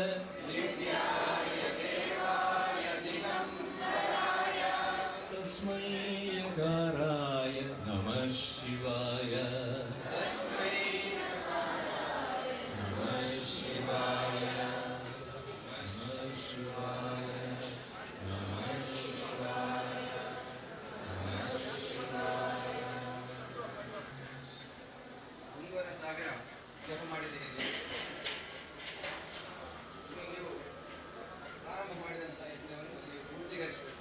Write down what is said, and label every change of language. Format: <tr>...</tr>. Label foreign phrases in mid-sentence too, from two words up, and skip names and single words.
<sa>तस्मै यकाराय नमः शिवाय नमः शिवाय नमः शिवाय नमः शिवाय नमः शिवाय</sa> <kn>ಒಂದೂವರೆ ಸಾವಿರ ಜಪ ಮಾಡಿದ್ದೀರಿ ನೀವು ಪ್ರಾರಂಭ ಮಾಡಿದಂಥ ಯಜ್ಞವನ್ನು ನೀವು ಪೂರ್ತಿಗೊಳಿಸಬೇಕು.</kn>